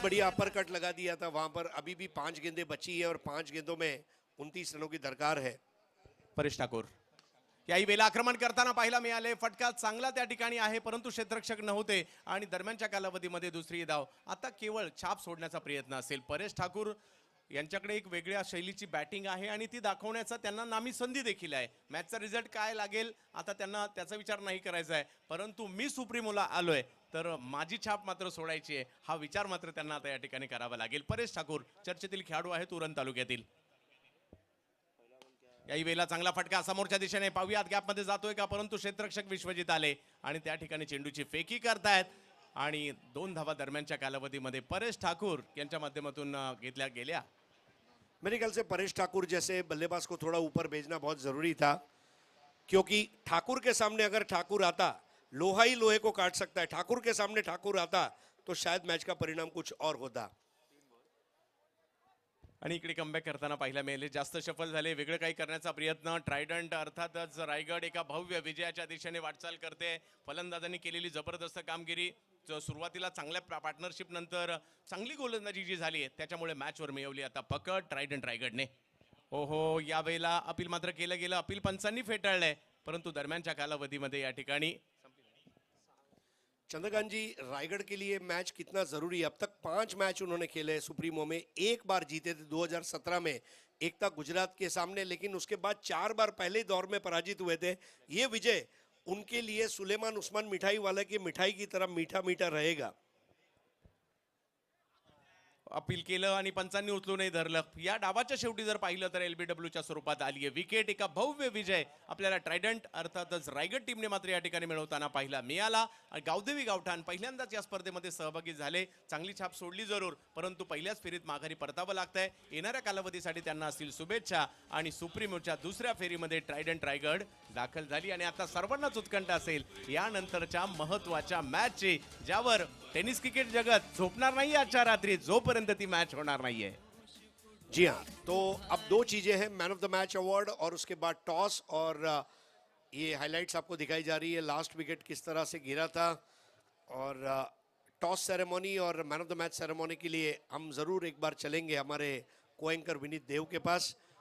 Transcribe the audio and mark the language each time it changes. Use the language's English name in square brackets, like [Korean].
[Hindi] बहुत बढ़िया upper cut लगा दिया था वहां पर. अभी भी 5 गेंदें बची है और 5 गेंदों में 29 रनों की दरकार है. [Marathi] परेश ठाकूर याही वेळेला आक्रमण करताना पाहायला मिळाले. फटका चांगला त्या ठिकाणी आहे, परंतु क्षेत्ररक्षक नव्हते आणि दरम्यानच्या कालावधीमध्ये दुसरी धाव. आता केवळ छाप सोडण्याचा प्रयत्न असेल. परेश ठाकूर यांच्याकडे एक वेगळ्या शैलीची बॅटिंग आहे आणि ती दाखवण्याचा त्यांना नामी संधी देखील आहे. मॅचचा रिझल्ट काय लागेल आता त्यांना त्याचा विचार नाही करायचा आहे, परंतु मी सुप्रीमोला आलोय तर माझी छाप मात्र सोडायची आहे, हा विचार मात्र त्यांना आता या ठिकाणी करावा लागेल. परेश ठाकूर चर्चेतील खेळाडू आहेत उरण तालुक्यातील. याही वेळेला चांगला फटका समोरच्या दिशेने, पाहूयात गॅपमध्ये जातोय का, परंतु क्षेत्ररक्षक विश्वजित आले आणि त्या ठिकाणी चेंडूची फेकी करतायत आणि 2 धावा दरम्यानच्या कालावधीमध्ये परेश ठाकूर यांच्या माध्यमातून घेतल्या गेल्या. [Hindi] मेरे ख्याल से परेश ठाकुर जैसे बल्लेबाज को थोड़ा ऊपर भेजना बहुत ज़रूरी था, क्योंकि ठाकुर के सामने अगर ठाकुर आता लोहा ही लोहे को काट सकता है. ठाकुर के सामने ठाकुर आता तो शायद मैच का परिणाम कुछ और होता. [Marathi] आणि इकडे कमबॅक करताना पाहायला मिळाले. जास्त सफल झाले, वेगळं काही करण्याचा प्रयत्न. ट्रायडंट अर्थातच रायगड एका भव्य विजयाच्या दिशेने वाटचाल करते. फलंदाजांनी केलेली जबरदस्त कामगिरी, सुरुवातीला चांगल्या पार्टनरशिप नंतर चांगली गोलंदाजी जी झाली आहे त्याच्यामुळे मॅचवर मिळवली आता पकड ट्रायडंट रायगडने. ओहो, यावेळेला अपील मात्र केलं गेलं, अपील पंचांनी फेटाळलंय, परंतु दरम्यानच्या कालावधीमध्ये या ठिकाणी. [Hindi] चंद्रकांत जी, रायगढ़ के लिए मैच कितना ज़रूरी है. अब तक 5 मैच उन्होंने खेले हैं सुप्रीमो में. एक बार जीते थे 2017 में एकता गुजरात के सामने, लेकिन उसके बाद 4 बार पहले दौर में पराजित हुए थे. ये विजय उनके लिए सुलेमान उस्मान मिठाई वाला की मिठाई की तरह मीठा मीठा रहेगा. [Marathi] अपील केलं आणि पंचांनी उचलूनही धरलं. या डावाच्या शेवटी जर पाहिलं तर LBWच्या स्वरूपात आली आहे विकेट. एका भव्य विजय आपल्याला ट्रायडंट अर्थातच रायगड टीमने मात्र या ठिकाणी मिळवताना पाहिला मिळाला. आणि गावदेवी गावठाण पहिल्यांदाच या स्पर्धेमध्ये सहभागी झाले. चांगली छाप सोडली जरूर, परंतु पहिल्याच फेरीत माघारी परतावं लागतंय. येणाऱ्या कालावधीसाठी त्यांना असतील शुभेच्छा. आणि सुप्रीमोच्या दुसऱ्या फेरीमध्ये ट्रायडंट रायगड दाखल झाली आणि आता सर्वांनाच उत्कंठ असेल यानंतरच्या महत्त्वाच्या मॅचची, ज्यावर टेनिस क्रिकेट जगत झोपणार नाही आजच्या रात्री जोपर्यंत ती मॅच होणार नाहीये. [Hindi] जी हाँ, तो अब 2 चीज़ें हैं, man of the match award और उसके बाद टॉस. और ये हाइलाइट्स आपको दिखाई जा रही है, लास्ट विकेट किस तरह से गिरा था. और टॉस सेरेमनी और man of the match ceremony के लिए हम ज़रूर एक बार चलेंगे हमारे को एंकर विनीत देव के पास.